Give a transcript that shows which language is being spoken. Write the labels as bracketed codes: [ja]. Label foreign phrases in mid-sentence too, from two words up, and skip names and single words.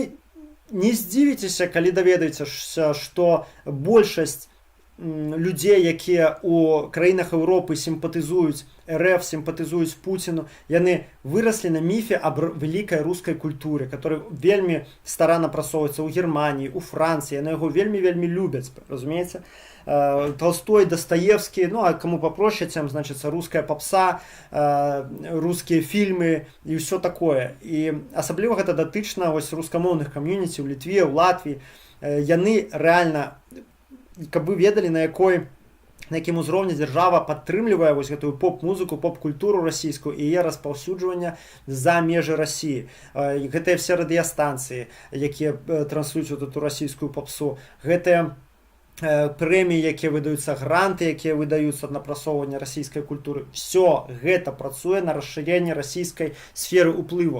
[be] Вы не здзівіцеся, калі даведаецеся, што большасць людзей, якія ў краінах Еўропы сімпатызуюць РФ, сімпатызуюць Пуціну, яны выраслі на міфе аб вялікай рускай культуры, который вельмі старанна прасоўваецца ў Германіі, у Францыі, яны яго вельмі любяць, разумееце? [ru] Толстой, Достоевский, ну а кому попроще, тем, значит, русская попса, русские фильмы и все такое. [be] И особливо гэта датычна вось рускамоўных камьюніці ў Літве, ў Латвіі. Яны реально, каб вы ведалі, на якім узроўні дзяржава падтрымлівае вось гэтую поп-музыку, поп-культуру расійскую і яе распаўсюджвання за межы Расіі. Гэтыя все радыёстанцыі, якія транслююць вот эту расійскую попсу, гэтыя прэміі, якія выдаюцца, гранты, якія выдаюцца на прасоўванне расійскай культуры, все гэта працуе на расшыренне расійскай сферы ўплыву.